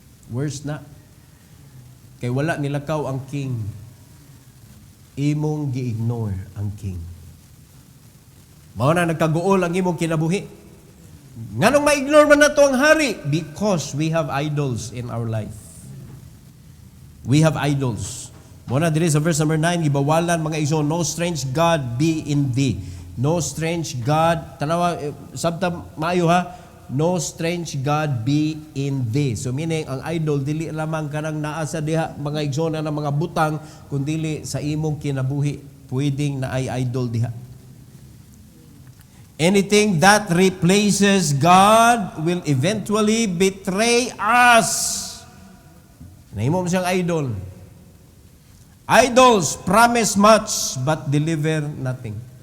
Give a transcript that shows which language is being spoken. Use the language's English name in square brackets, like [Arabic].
[Cebuano] Worse na. Kay wala nilakaw ang king. Imong gi-ignore ang king. Mao na nagkaguol ang imong kinabuhi. Nganong ma-ignore man nato ang hari? [English] Because we have idols in our life. We have idols. [Cebuano] Mao na diri sa verse number 9 gibawalan mga igsoon, [English] no strange god be in thee. No strange god, [Cebuano] tanawa sabta maayo ha. [English] No strange god be in thee. [Cebuano] So meaning ang idol dili lamang kanang naa sa diha mga igsoon na mga butang kundi sa imong kinabuhi pwedeng na ay idol diha. [English] Anything that replaces God will eventually betray us. [Cebuano] Nahimo mo siyang idol. [English] Idols promise much but deliver nothing.